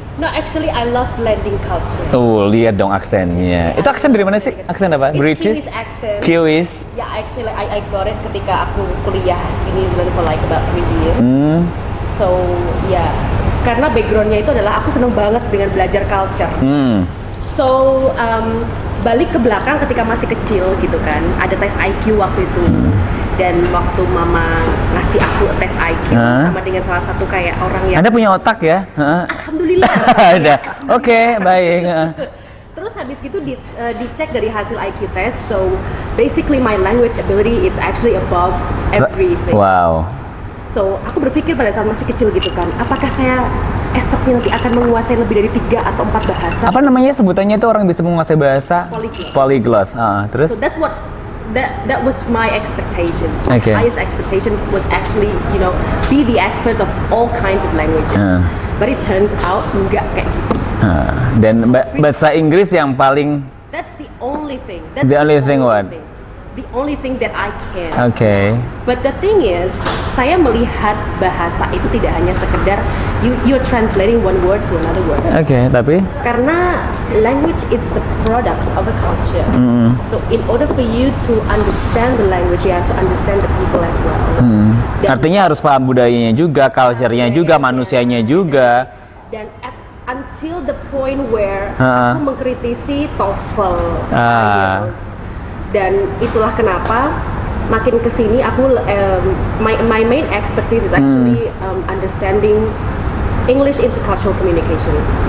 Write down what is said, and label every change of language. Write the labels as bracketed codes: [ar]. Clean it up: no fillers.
[en] No, actually I love blending culture. [id] Lihat dong aksennya. Itu aksen dari mana sih? Aksen apa? British? [en] Kiwis accent. Kiwis? Yeah, actually I got it [id] ketika aku kuliah di [en] New Zealand for like about 3 years. So, yeah. [id] Karena backgroundnya itu adalah aku seneng banget dengan belajar culture. So, balik ke belakang ketika masih kecil gitu kan, ada tes IQ waktu itu. Dan waktu mama ngasih aku tes IQ sama dengan salah satu kayak orang yang... Anda punya otak ya? Alhamdulillah. Ada. Baik. Terus habis gitu dicek dari hasil IQ test. [en] So basically my language ability it's actually above everything. Wow. [id] So aku berpikir pada saat masih kecil gitu kan, apakah saya esoknya nanti akan menguasai lebih dari 3 atau 4 bahasa? Apa namanya sebutannya itu orang bisa menguasai bahasa? Polyglot. Terus? [en] So that's what that was my expectations. My highest expectations was actually, be the experts of all kinds of languages. But it turns out [id] enggak kayak gitu. Dan bahasa Inggris yang paling. [en] That's the only thing. The only thing what? The only thing that I can. But the thing is, [id] saya melihat bahasa itu tidak hanya sekedar [en] you're translating one word to another word. [id] Tapi? [en] Karena language it's the product of a culture. So in order for you to understand the language, you have to understand the people as well. [id] Artinya harus paham budayanya juga, culture-nya juga, manusianya juga. [en] Dan until the point where [id] aku mengkritisi [en] TOEFL, IELTS. [id] Dan itulah kenapa makin kesini aku [en] my main expertise is actually understanding English intercultural communications.